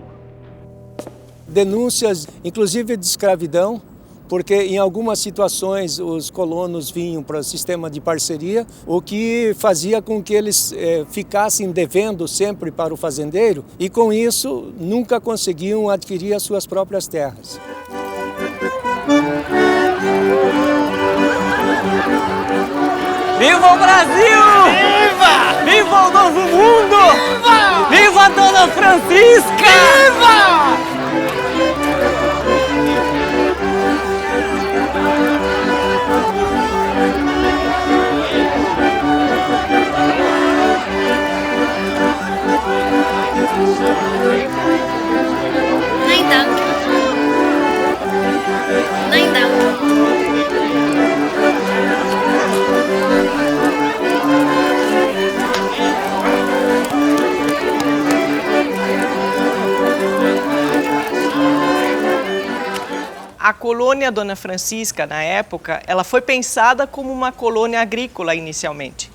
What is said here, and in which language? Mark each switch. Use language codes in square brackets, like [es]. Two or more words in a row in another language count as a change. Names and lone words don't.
[pt] Denúncias, inclusive de escravidão, porque em algumas situações os colonos vinham para o sistema de parceria, o que fazia com que eles ficassem devendo sempre para o fazendeiro e com isso nunca conseguiam adquirir as suas próprias terras. Viva o Brasil! Viva! Viva o Novo Mundo! Viva! Viva a Dona Francisca! Viva! [de] Nein, danke. Nein, danke. [pt] A colônia Dona Francisca, na época, ela foi pensada como uma colônia agrícola inicialmente.